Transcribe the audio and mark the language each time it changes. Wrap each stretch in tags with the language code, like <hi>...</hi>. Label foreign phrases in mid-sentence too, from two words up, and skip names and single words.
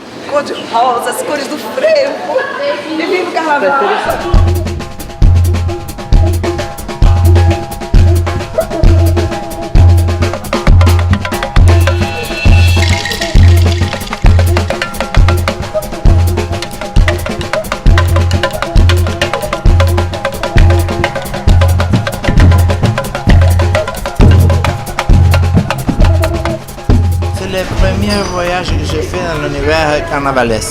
<pt>cor-de-rosa, as cores do frevo. E viva o carnaval!</pt> <fr>C'est le premier voyage que j'ai fait dans l'univers carnavalesque.</fr>